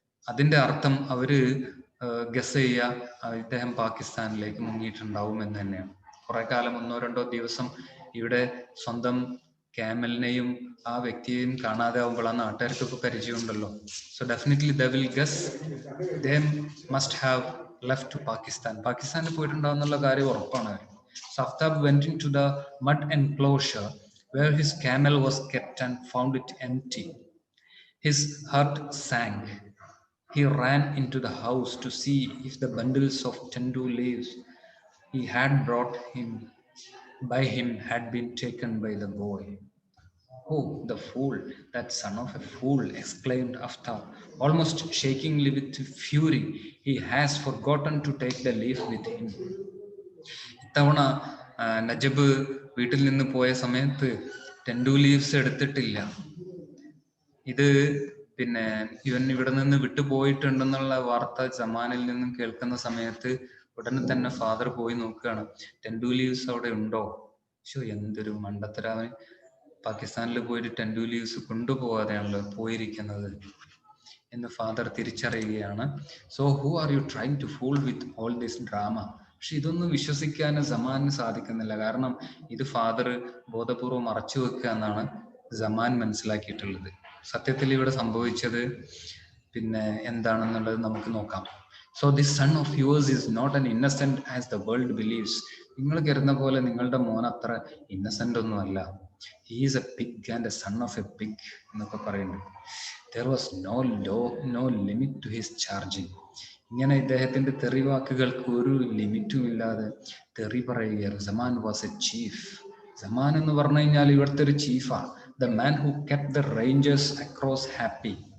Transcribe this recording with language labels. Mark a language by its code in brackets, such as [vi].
[ml] അതിന്റെ അർത്ഥം അവര് ഗസ് ചെയ്യുക ഇദ്ദേഹം പാകിസ്ഥാനിലേക്ക് മുങ്ങിയിട്ടുണ്ടാവും എന്ന് തന്നെയാണ്. കുറെ കാലം 1-2 ദിവസം ഇവിടെ സ്വന്തം ക്യാമലിനെയും ആ വ്യക്തിയെയും കാണാതെ ആവുമ്പോൾ ആ നാട്ടുകാർക്കൊക്കെ പരിചയമുണ്ടല്ലോ. [en] So definitely they will guess they must have left to Pakistan. [ml] പാകിസ്ഥാനിൽ പോയിട്ടുണ്ടാവുന്നുള്ള കാര്യം ഉറപ്പാണ്. [en] So Aftab went into the mud enclosure where his camel was kept and found it empty. His heart sank. He ran into the house to see if the bundles of tendu leaves he had brought by him had been taken by the boy. Oh, the fool, that son of a fool, exclaimed Aftab, almost shakingly with fury. He has forgotten to take the leaf with him. [ml] ഇത്തവണ നജബ് വീട്ടിൽ നിന്ന് പോയ സമയത്ത് Tendu leaves എടുത്തിട്ടില്ല. ഇത് പിന്നെ ഇവൻ ഇവിടെ നിന്ന് വിട്ടുപോയിട്ടുണ്ടെന്നുള്ള വാർത്ത ജമാനിൽ നിന്നും കേൾക്കുന്ന സമയത്ത് ഉടനെ തന്നെ ഫാദർ പോയി നോക്കുകയാണ്, ടെൻഡു ലീവ്സ് അവിടെ ഉണ്ടോ. എന്തൊരു മണ്ടത്തരാവൻ, പാകിസ്ഥാനിൽ പോയിട്ട് ടെൻഡു ലീവ്സ് കൊണ്ടുപോകാതെയാണല്ലോ പോയിരിക്കുന്നത് എന്ന് father തിരിച്ചറിയുകയാണ്. [en] So who are you trying to fool with all this drama. [ml] പക്ഷെ ഇതൊന്നും വിശ്വസിക്കാൻ ജമാന് സാധിക്കുന്നില്ല. കാരണം ഇത് ഫാദർ ബോധപൂർവ്വം മറച്ചു വെക്കുക എന്നാണ് ജമാൻ മനസ്സിലാക്കിയിട്ടുള്ളത്. സത്യത്തിൽ ഇവിടെ സംഭവിച്ചത് പിന്നെ എന്താണെന്നുള്ളത് നമുക്ക് നോക്കാം. [en] So this son of yours is not an innocent as the world believes. [ml] നിങ്ങൾ കരുതുന്ന പോലെ നിങ്ങളുടെ മോൻ അത്ര ഇന്നസെന്റ് ഒന്നും അല്ല. [en] He is a pig and a son of a pig [ml] എന്നൊക്കെ പറയുന്നുണ്ട്. [en] There was no limit to his charging. [ml] ഇങ്ങനെ ഇദ്ദേഹത്തിന്റെ തെറി വാക്കുകൾക്ക് ഒരു ലിമിറ്റും ഇല്ലാതെ തെറി പറയുകയാണ്. [en] Zaman was a chief. [ml] Zaman എന്ന് പറഞ്ഞു കഴിഞ്ഞാൽ ഇവിടുത്തെ ഒരു ചീഫാ. [en] The man who kept the rangers across happy.